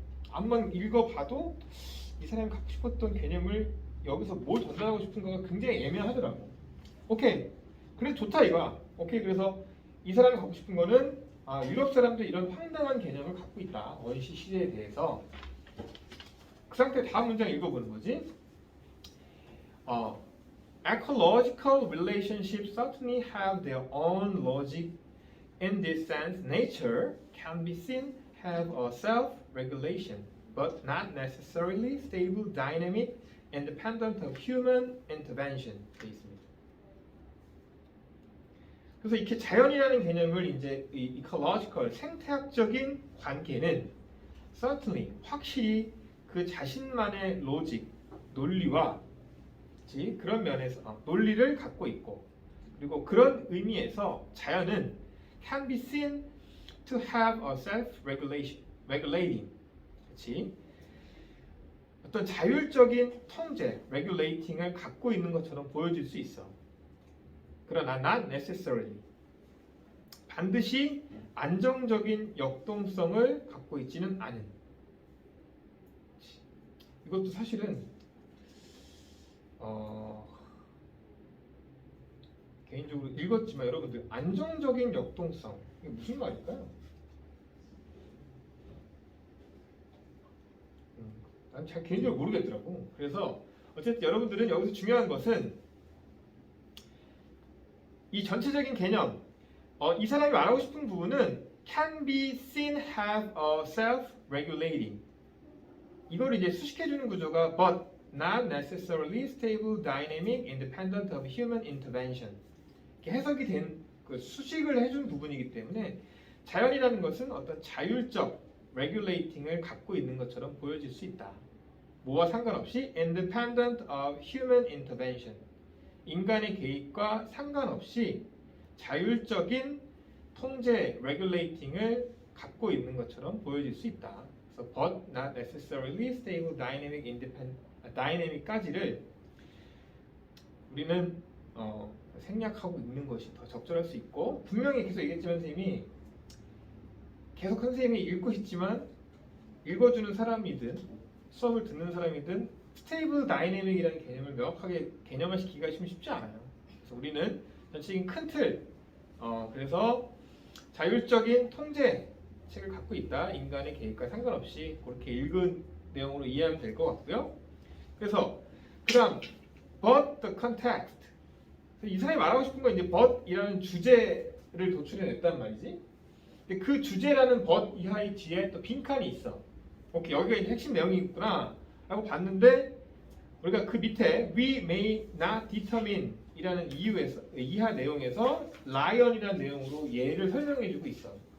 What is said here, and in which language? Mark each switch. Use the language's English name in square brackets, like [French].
[Korean] 암만 읽어봐도 이 사람이 갖고 싶었던 개념을 여기서 뭘 전달하고 싶은가가 굉장히 애매하더라고. 오케이, 그래 좋다 이거야. 오케이, 그래서 이 사람이 갖고 싶은 거는 유럽 사람도 이런 황당한 개념을 갖고 있다. 원시 시대에 대해서. 그 상태 다음 문장 읽어보는 거지. [English] Ecological relationships certainly have their own logic. In this sense, nature can be seen have a self-regulation, but not necessarily stable, dynamic, independent of human intervention. [Korean] 되어 있습니다. 그래서 이렇게 자연이라는 개념을 이제 이 ecological 생태학적인 관계는 certainly 확실히 그 자신만의 로직, 논리와 그런 면에서 논리를 갖고 있고 그리고 그런 의미에서 자연은 [English] can be seen to have a self-regulating, 그렇지? [Korean] 어떤 자율적인 통제, regulating을 갖고 있는 것처럼 보여질 수 있어. 그러나 not necessarily, 반드시 안정적인 역동성을 갖고 있지는 않은. 이것도 사실은 개인적으로 읽었지만 여러분들 안정적인 역동성 이게 무슨 말일까요? 난 잘 개인적으로 모르겠더라고. 그래서 어쨌든 여러분들은 여기서 중요한 것은 이 전체적인 개념, 이 사람이 말하고 싶은 부분은 can be seen have a self-regulating. [English] 이걸 이제 수식해주는 구조가 but not necessarily stable, dynamic, independent of human intervention. [Korean] 이렇게 해석이 된 그 수식을 해준 부분이기 때문에 자연이라는 것은 어떤 자율적 regulating을 갖고 있는 것처럼 보여질 수 있다. [English] 뭐와 상관없이 independent of human intervention. [Korean] 인간의 개입과 상관없이 자율적인 통제, regulating을 갖고 있는 것처럼 보여질 수 있다. 그래서 but not necessarily stable, dynamic, independent, dynamic까지를 우리는 생략하고 있는 것이 더 적절할 수 있고, 분명히 계속 얘기했지만 선생님이 계속 선생님이 읽고 있지만 읽어주는 사람이든 수업을 듣는 사람이든 스테이블 다이내믹이라는 개념을 명확하게 개념화시키기가 쉽지 않아요. 그래서 우리는 전체적인 큰 틀, 그래서 자율적인 통제 책을 갖고 있다. 인간의 개입과 상관없이 그렇게 읽은 내용으로 이해하면 될 것 같고요. [English] 그래서 그다음 but the context. [Korean] 이 사람이 말하고 싶은 건 이제 but이라는 주제를 도출해냈단 말이지. 근데 그 주제라는 but 이하의 뒤에 또 빈칸이 있어. 오케이, 여기가 이제 핵심 내용이 있구나 라고 봤는데 우리가 그 밑에 we may not determine 이라는 이하 내용에서 lion이라는 내용으로 예를 설명해주고 있어.